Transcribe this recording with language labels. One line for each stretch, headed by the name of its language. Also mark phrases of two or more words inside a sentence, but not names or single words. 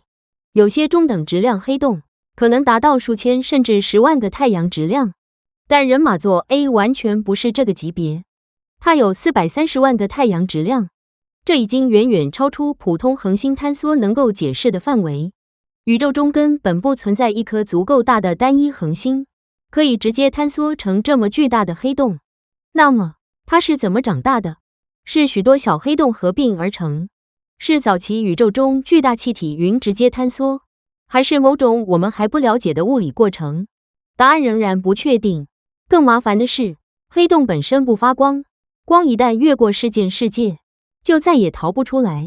Chinese: 有些中等質量黑洞可能達到數千甚至10萬個太陽質量，但人馬座 A 完全不是這個級別，它有430萬個太陽質量，這已經遠遠超出普通恆星坍縮能夠解釋的範圍。宇宙中根本不存在一顆足夠大的單一恆星，可以直接坍縮成這麼巨大的黑洞。那麼，它是怎麼長大的？是許多小黑洞合併而成？是早期宇宙中巨大氣體雲直接坍縮，還是某種我們還不了解的物理過程？答案仍然不確定。更麻煩的是，黑洞本身不發光，光一旦越過事件世界，就再也逃不出來。